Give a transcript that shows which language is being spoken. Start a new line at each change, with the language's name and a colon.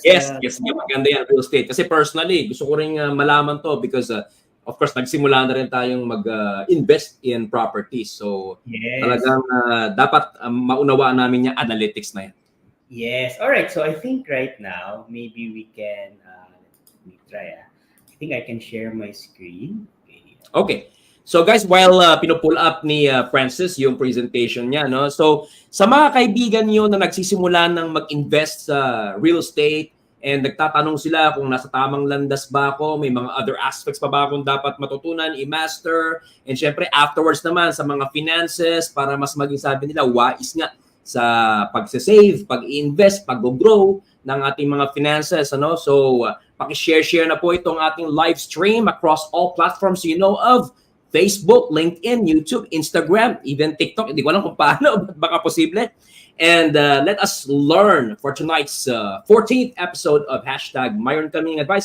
Filipino: Yes, maganda yan, real estate. Kasi personally, gusto ko rin malaman to because of course, nagsimula na rin tayong mag-invest in properties. So, talagang dapat maunawaan namin yung analytics na yan.
English: Yes. All right. So, I think right now, maybe we can, let me try. I think I can share my screen.
Filipino: Okay. So, guys, while pinupull up ni Francis yung presentation niya, no? So, sa mga kaibigan niyo na nagsisimula ng mag-invest sa real estate, and nagtatanong sila kung nasa tamang landas ba ako, may mga other aspects pa ba akong dapat matutunan, i-master, and syempre afterwards naman sa mga finances para mas maging sabi nila wise nga sa pag-save, pag-invest, pag-grow ng ating mga finances. So, paki-share na po itong ating live stream across all platforms you know of. Facebook, LinkedIn, YouTube, Instagram, even TikTok. Hindi ko alam kung paano, baka posible.
English: And let us learn for tonight's 14th episode of Hashtag Myron Kaming Advice.